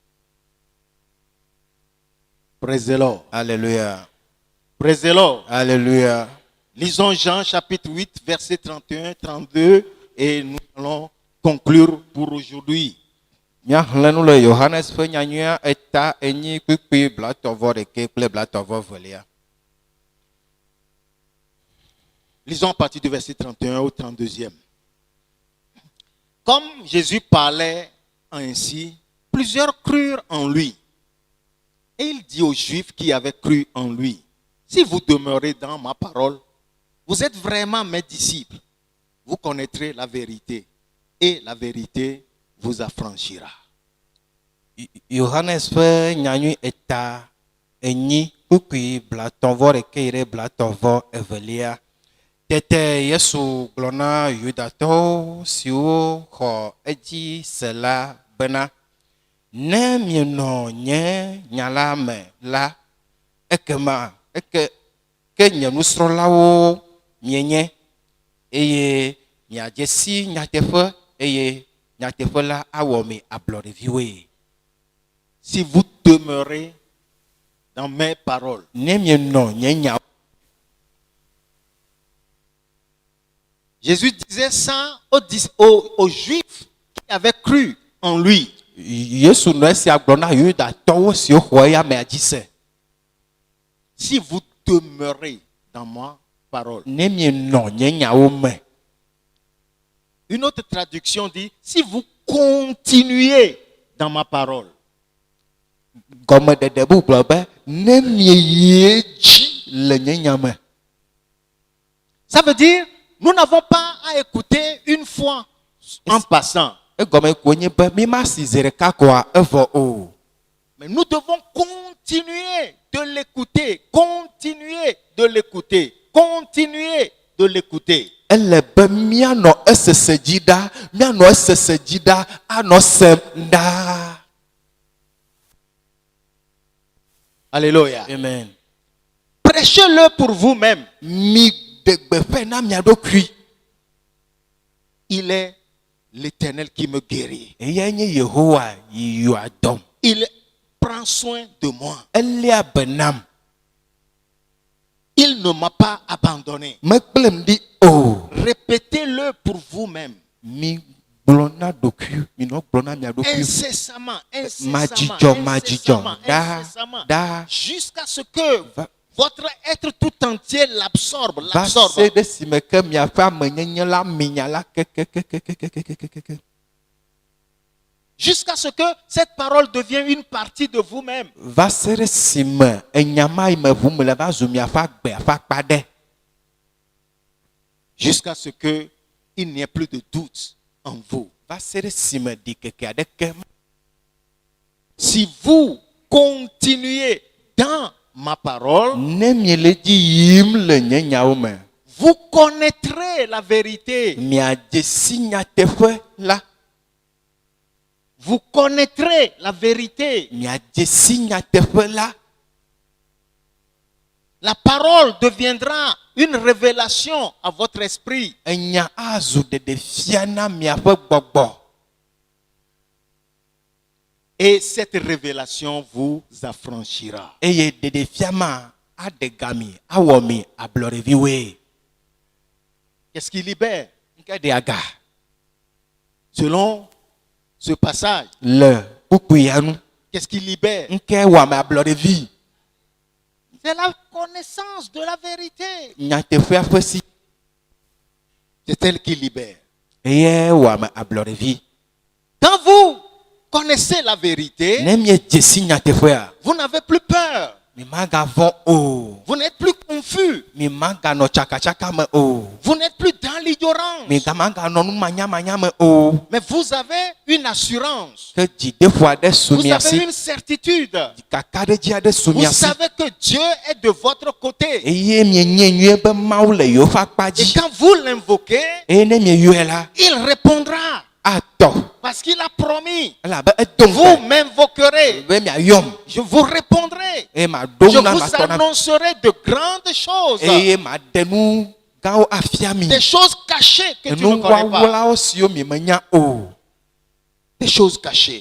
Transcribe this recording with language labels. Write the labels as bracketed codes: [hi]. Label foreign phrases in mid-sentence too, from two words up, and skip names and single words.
[en] Praise the Lord. [fr] Alléluia. [en] Praise the Lord. [fr] Alléluia. Lisons Jean chapitre 8, verset 31, 32 et nous allons conclure pour aujourd'hui. [ee] Míaxlẽ nu le Yohanes ƒe nyanyuia eta enyi kpikpi blatɔvɔ ɖeke kple blatɔvɔ velia. [fr] Lisons à partir du verset 31 au 32e. Comme Jésus parlait ainsi, plusieurs crurent en lui. Et il dit aux Juifs qui avaient cru en lui, si vous demeurez dans ma parole, vous êtes vraiment mes disciples. Vous connaîtrez la vérité et la vérité vous affranchira. [ee] Yohanes ƒe nyanyui eta enyi kpikpi blatɔvɔ ɖeke yi ɖe blatɔvɔ evelia. Tete Yesu gblɔ na Yudatɔwo siwo xɔ edzi se la bena ne mienɔ nye nya la me la, ekema ke nye nusrɔ̃lawo mienye eye miadze si nyateƒe eye nyateƒe la awɔ mi ablɔɖeviwoe. [fr] Si vous demeurez dans mes paroles, [ee] Ne mienɔ nye nya. [fr] Jésus disait ça aux Juifs qui avaient cru en lui. [ee] Yesu nɔ esia gblɔ na Yudatɔwo siwo xɔ eya mea dzi se. [fr] Si vous demeurez dans ma parole. [ee] Ne mienɔ nye nyawo me. [fr] Une autre traduction dit, si vous continuez dans ma parole. [ee] gɔmedede bubu gblɔ be ne mieyie dzi le nye nya me. [fr] Ça veut dire, nous n'avons pas à écouter une fois en passant. [ee] Egɔme ko nye be mi ma si zi ɖeka koa evɔ o. [fr] Mais nous devons continuer de l'écouter, continuer de l'écouter, continuer de l'écouter. [ee] Ele be mianɔ esese dzi ɖa, mianɔ esese dzi ɖa, anɔ sem ɖaa. [fr] Alléluia. Amen. Prêchez-le pour vous-même. [ee] Mi de gbeƒẽ na mia ɖokui. [fr] Il est l'Éternel qui me guérit. [ee] Eya nye Yehowa yi yɔa dɔm. [fr] Il prend soin de moi. [ee] Elia be nam. [fr] Il ne m'a pas abandonné. [ee] Mekplem ɖi o. [fr] Répétez-le pour vous-même. [ee] Mi gblɔ na ɖokui, mi nɔ gblɔ na mia ɖokui. [fr] Incessamment, [ee] Madzidjɔ, [fr] incessamment, [ee] ɖaa, [fr] incessamment, [ee] ɖaa. [fr] jusqu'à ce que [ee] Va- [fr] votre être tout entier l'absorbe, [ee] Va [fr] l'absorbe. [ee] se ɖe si me ke miaƒe amenyenye la minya la kekekekekekekeke. [fr] Jusqu'à ce que cette parole devienne une partie de vous-même. [ee] Va se ɖe si me enya ma yi me ʋum le va zu miaƒe agbe ƒe akpa ɖe. [fr] Jusqu'à ce que il n'y ait plus de doute en vous. [ee] Va se ɖe si me ɖikeke aɖeke. [fr] Si vous continuez dans ma parole, [ee] Ne miele dzi yim le nye nyawo me, [fr] vous connaîtrez la vérité. [ee] miadze si nyateƒe la. [fr] Vous connaîtrez la vérité. [ee] Miadze si nyateƒe la. [fr] La parole deviendra une révélation à votre esprit. [ee] Enya azu ɖeɖefia na miaƒe gbɔgbɔ. [fr] Et cette révélation vous affranchira. [ee] Eye ɖeɖefia ma aɖe ga mi, awɔ mi ablɔɖeviwoe. [fr] Qu'est-ce qui libère? [ee] Nke ɖe aga [fr] Selon ce passage, [ee] le kpukpui ya nu. [fr] qu'est-ce qui libère? [ee] Nke wɔ ame ablɔɖevi. [fr] C'est la connaissance de la vérité. [ee] Nyateƒea ƒe si. [fr] C'est elle qui libère. [ee] Eye wɔ ame ablɔɖevi. [fr] Quand vous connaissez la vérité, [ee] Ne miedze si nyateƒea, [fr] vous n'avez plus peur. [ee] mi magavɔ o. [fr] Vous n'êtes plus confus. [ee] Mi maganɔ tsakatsaka me o. [fr] Vous n'êtes plus dans l'ignorance. [ee] Mi maganɔ nu manyamanya me o. [fr] Mais vous avez une assurance. [ee] Ke dzideƒo aɖe su [fr] Vous [ee] mia [fr] avez [ee] si. [fr] une certitude. [ee] Kakaɖedzi aɖe su [fr] Vous [ee] mia si. [fr] savez que Dieu est de votre côté. [ee] Eye mienye nyuie be Mawu le yewoƒe akpa [fr] Et [ee] dzi. [fr] quand vous l'invoquez, [ee] Eye ne mieyɔe la, [fr] il répondra. [ee] atɔ. [fr] Parce qu'il a promis. [ee] Elabe edo [fr] Vous [ee] ŋgɔ [fr] m'invoquerez. [ee] be miayɔm. [fr] Je vous répondrai. [ee] Eye maɖo [fr] Je [ee] nu na [fr] vous [ee] matɔ na mi. [fr] annoncerai de grandes choses. [ee] Eye maɖe nu gãwo afia mi. [fr] Des choses cachées que tu ne [ee] Nu [fr] connais pas. [ee] wawlawo siwo mi menya o. [fr] Des choses cachées